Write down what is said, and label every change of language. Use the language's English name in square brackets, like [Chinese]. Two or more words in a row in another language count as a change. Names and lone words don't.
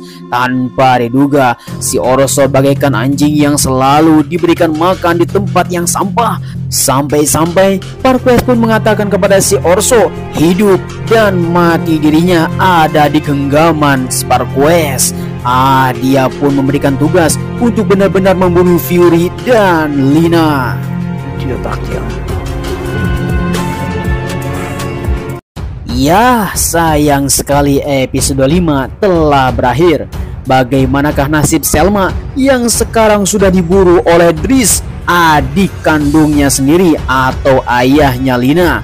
[Indonesian] Tanpa diduga, si Orso bagaikan anjing yang selalu diberikan makan di tempat yang sampah. Sampai-sampai Parquez pun mengatakan kepada si Orso, hidup dan mati dirinya ada di genggaman Parquez. Dia pun memberikan tugas untuk benar-benar membunuh Fury dan Lina. [French] Tu veux partir? [Indonesian] Ya, sayang sekali episode 5 telah berakhir. Bagaimanakah nasib Selma yang sekarang sudah diburu oleh Dries, adik kandungnya sendiri atau ayahnya Lina?